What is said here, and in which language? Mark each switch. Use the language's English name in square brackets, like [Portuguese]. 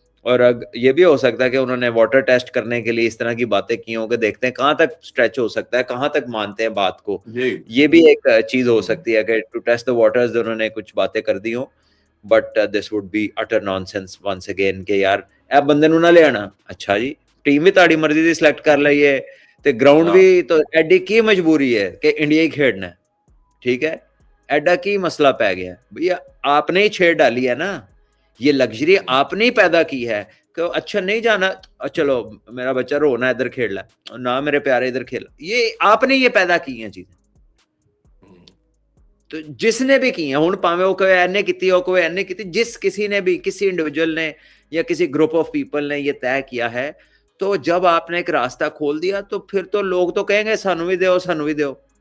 [Hindi] और ये भी हो सकता है कि उन्होंने वाटर टेस्ट करने के लिए इस तरह की बातें की हों कि देखते हैं कहाँ तक स्ट्रेच हो सकता है, कहाँ तक मानते हैं बात को। जी। ये भी एक चीज हो हम्म, सकती है कि [English] to test the waters [Hindi] उन्होंने कुछ बातें कर दी हो, [English] but this would be utter nonsense once again [Hindi] कि यार ए बंदे [Punjabi] ਨੂੰ ਨਾ ਲਿਆਣਾ। [Hindi] अच्छा जी टीम भी [Punjabi] ਤੁਹਾਡੀ ਮਰਜ਼ੀ ਦੀ ਸਿਲੈਕਟ ਕਰ ਲਈ ਹੈ ਤੇ ਗਰਾਊਂਡ [Hindi] हाँ [Punjabi] ਵੀ ਤਾਂ ਐਡੀ ਕੀ ਮਜਬੂਰੀ ਹੈ ਕਿ ਇੰਡੀਆ ਹੀ ਖੇਡਣਾ [Hindi] है, ठीक है। [Punjabi] एडा की मसला पै गया भैया, [Hindi] आपने ही छेड़ डाली है ना, ये लग्जरी आपने ही पैदा की है कि अच्छा नहीं जाना, चलो मेरा बच्चा रोना इधर खेल ला, ना मेरे प्यारे इधर खेल, ये आपने ये पैदा की हैं चीजें। तो जिसने भी की है [Punjabi] हुण भावें वो कोई एने कीती [Hindi] हो कोई एने कीती, जिस किसी ने भी किसी इंडिविजुअल ने या किसी [English] group of people [Hindi] ने ये तय किया है, तो जब आपने एक रास्ता खोल दिया तो फिर तो लोग तो कहेंगे [Punjabi] सानू भी दो सानू भी दो।